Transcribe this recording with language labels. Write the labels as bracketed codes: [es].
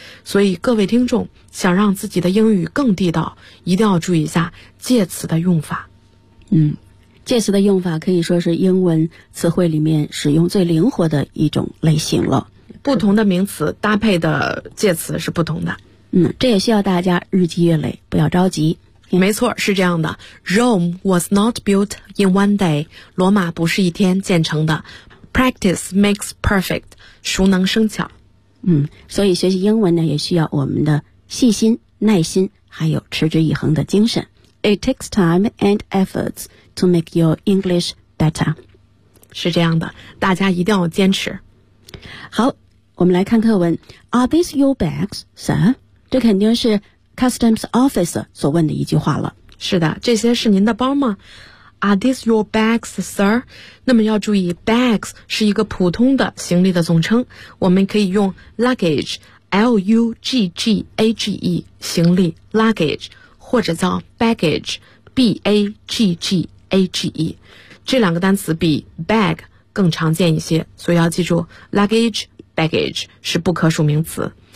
[zh] 所以各位听众想让自己的英语更地道，一定要注意一下介词的用法。嗯，介词的用法可以说是英文词汇里面使用最灵活的一种类型了，不同的名词搭配的介词是不同的。嗯，这也需要大家日积月累，不要着急。没错，是这样的。 [en] Rome was not built in one day， [zh] 罗马不是一天建成的。 [en] Practice makes perfect， [zh] 熟能生巧。嗯，所以学习英文呢，也需要我们的细心、耐心，还有持之以恒的精神。 [en] It takes time and efforts to make your English better。 [zh] 是这样的，大家一定要坚持。好，我们来看课文。 [en] Are these your bags, sir? [zh] 这肯定是 customs officer 所问的一句话了。是的，这些是您的包吗？ [en] Are these your bags, sir? [zh] 那么要注意， bags 是一个普通的行李的总称，我们可以用 luggage， L-U-G-G-A-G-E， 行李 luggage， 或者叫 baggage， B-A-G-G-A-G-E， 这两个单词比 bag 更常见一些，所以要记住 luggage baggage 是不可数名词。